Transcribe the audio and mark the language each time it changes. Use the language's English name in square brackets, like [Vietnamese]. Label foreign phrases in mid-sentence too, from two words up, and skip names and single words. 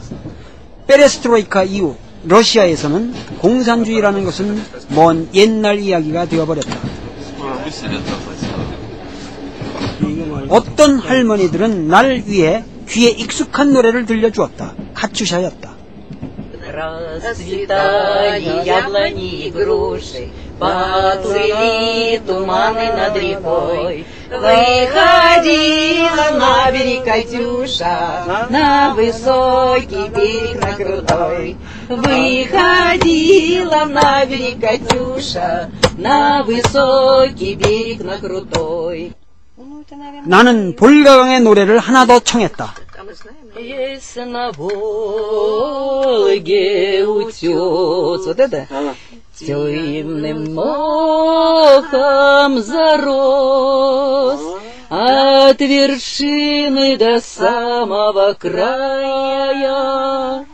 [Korean] 페레스트로이카 이후 러시아에서는 공산주의라는 것은 먼 옛날 이야기가 되어버렸다. 어떤 할머니들은 날 위해 귀에 익숙한 노래를 들려주었다. 카츄샤였다. [Russian] Расцветали яблони и груши, поцвели туманы над рекой. Выходила на берег Катюша, на высокий берег, на крутой. Выходила на берег Катюша, на высокий берег, на крутой. [Korean] 나는 볼가강의 노래를 하나 더 청했다. [Russian] Есть на Волге утес, вот это, темным мохом зарос, от вершины до самого края.